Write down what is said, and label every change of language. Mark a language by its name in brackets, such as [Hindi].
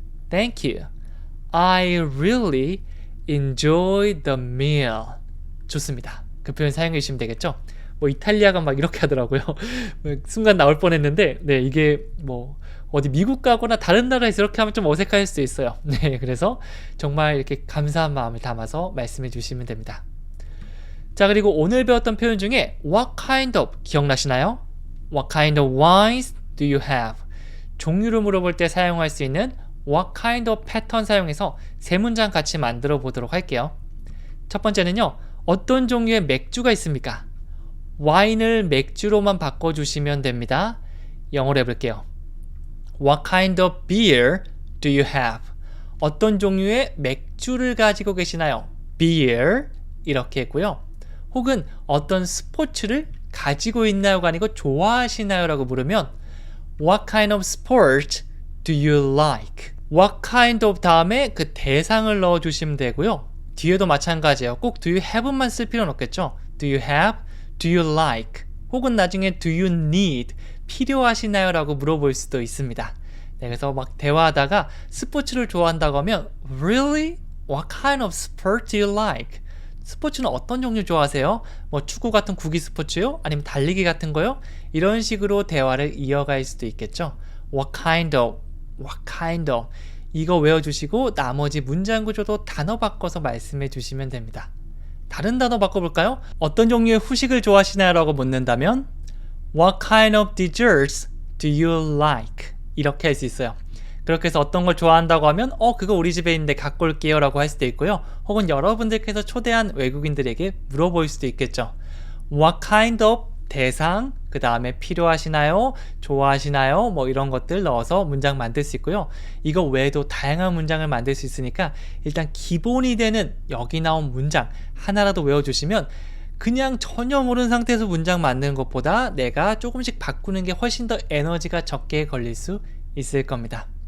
[English] Thank you. I really enjoyed the meal. [Korean] 좋습니다. 그 표현 사용해 주시면 되겠죠. 뭐 이탈리아가 막 이렇게 하더라고요. 순간 나올 뻔했는데 네, 이게 뭐 어디 미국 가거나 다른 나라에서 이렇게 하면 좀 어색할 수도 있어요. 네, 그래서 정말 이렇게 감사한 마음을 담아서 말씀해 주시면 됩니다. 자, 그리고 오늘 배웠던 표현 중에 [English] what kind of [Korean] 기억나시나요? [English] What kind of wines do you have? [Korean] 종류를 물어볼 때 사용할 수 있는 [English] what kind of [Korean] 패턴 사용해서 세 문장 같이 만들어 보도록 할게요. 첫 번째는요. 어떤 종류의 맥주가 있습니까? 와인을 맥주로만 바꿔주시면 됩니다. 영어로 해볼게요. [English] What kind of beer do you have? [Korean] 어떤 종류의 맥주를 가지고 계시나요? beer 이렇게 했고요. 혹은 어떤 스포츠를 가지고 있나요가 아니고 좋아하시나요? 라고 물으면 [English] What kind of sport do you like? What kind of [Korean] 다음에 그 대상을 넣어주시면 되고요. 뒤에도 마찬가지예요. 꼭 [English] do you have [Korean] 만 쓸 필요는 없겠죠. [English] Do you have? Do you like? [Korean] 혹은 나중에 [English] do you need? [Korean] 필요하시나요? 라고 물어볼 수도 있습니다. 네, 그래서 막 대화하다가 스포츠를 좋아한다고 하면 Really? [English] What kind of sport do you like? [Korean] 스포츠는 어떤 종류 좋아하세요? 뭐 축구 같은 구기 스포츠요? 아니면 달리기 같은 거요? 이런 식으로 대화를 이어갈 수도 있겠죠. [English] What kind of? What kind of? [Korean] 이거 외워주시고 나머지 문장 구조도 단어 바꿔서 말씀해 주시면 됩니다. 다른 단어 바꿔볼까요? 어떤 종류의 후식을 좋아하시나요? 라고 묻는다면 [English] What kind of desserts do you like? [Korean] 이렇게 할 수 있어요. 그렇게 해서 어떤 걸 좋아한다고 하면 그거 우리 집에 있는데 갖고 올게요 라고 할 수도 있고요. 혹은 여러분들께서 초대한 외국인들에게 물어볼 수도 있겠죠. [English] What kind of [Korean] 대상, 그 다음에 필요하시나요? 좋아하시나요? 뭐 이런 것들 넣어서 문장 만들 수 있고요. 이거 외에도 다양한 문장을 만들 수 있으니까 일단 기본이 되는 여기 나온 문장 하나라도 외워주시면 그냥 전혀 모르는 상태에서 문장 만드는 것보다 내가 조금씩 바꾸는 게 훨씬 더 에너지가 적게 걸릴 수 있을 겁니다.